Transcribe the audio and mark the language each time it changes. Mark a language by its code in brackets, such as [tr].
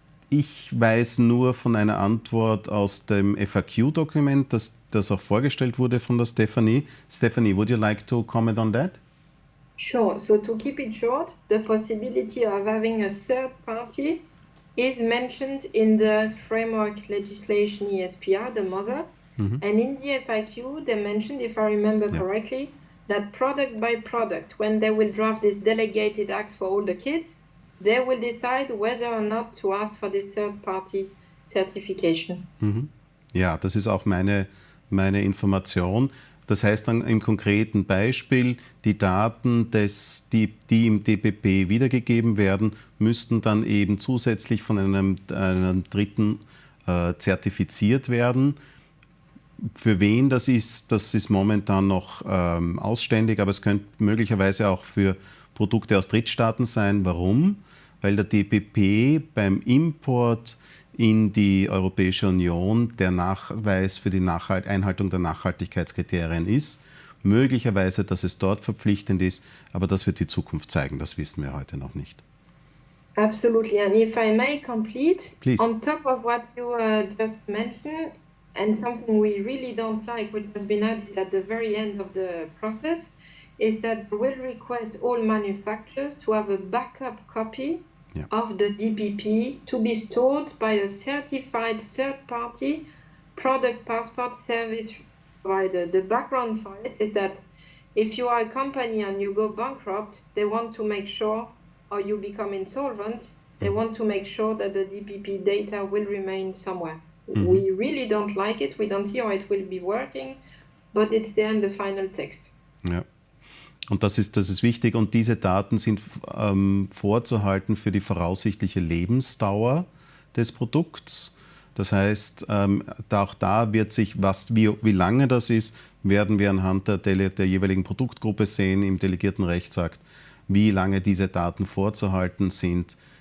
[de] Ich weiß nur von einer Antwort aus dem FAQ-Dokument, das auch vorgestellt wurde von der Stephanie. [en] Stephanie, would you like to comment on that? Sure. So to keep it short, the possibility of having a third party is mentioned in the framework legislation ESPR, the mother. And in the FAQ, they mentioned, if I remember correctly, that product by product, when they will draft this delegated acts for all the kids, they will decide whether or not to ask for this third-party certification. [de] Ja, das ist auch meine Information. Das heißt dann im konkreten Beispiel, die Daten, die im DPP wiedergegeben werden, müssten dann eben zusätzlich von einem Dritten zertifiziert werden. Für wen das ist momentan noch ausständig, aber es könnte möglicherweise auch für Produkte aus Drittstaaten sein. Warum? Weil der DPP beim Import in die Europäische Union der Nachweis für die Einhaltung der Nachhaltigkeitskriterien ist. Möglicherweise, dass es dort verpflichtend ist, aber das wird die Zukunft zeigen, das wissen wir heute noch nicht. [en] Absolutely, and if I may complete, Please. On top of what you just mentioned, and something we really don't like, which has been added at the very end of the process, is that we'll request all manufacturers to have a backup copy of the DPP to be stored by a certified third-party product passport service provider. The background for it is that if you are a company and you go bankrupt, they want to make sure, or you become insolvent, they want to make sure that the DPP data will remain somewhere. We really don't like it. We don't see how it will be working, but it's there in the final text. [de] Ja. Und das ist wichtig, und diese Daten sind vorzuhalten für die voraussichtliche Lebensdauer des Produkts. Das heißt, auch da wird sich, wie lange das ist, werden wir anhand der jeweiligen Produktgruppe sehen im delegierten Rechtsakt, wie lange diese Daten vorzuhalten sind.